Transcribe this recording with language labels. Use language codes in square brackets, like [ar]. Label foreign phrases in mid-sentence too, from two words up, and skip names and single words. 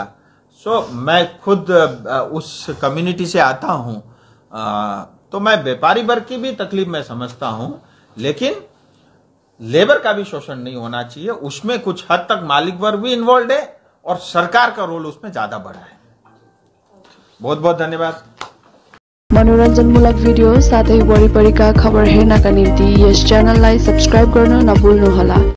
[hi] सो मैं खुद उस कम्युनिटी से आता हूं, तो मैं व्यापारी वर्ग की भी तकलीफ मैं समझता हूं, लेकिन लेबर का भी शोषण नहीं होना चाहिए। उसमें कुछ हद तक मालिक वर्ग भी इन्वॉल्व है और सरकार का रोल उसमें ज्यादा बड़ा है। बहुत बहुत धन्यवाद। [ne] मनोरञ्जनमूलक भिडियो साथै वरिपरिका खबर हेर्नका निम्ति यस च्यानललाई सब्स्क्राइब गर्न नभुल्नुहोला।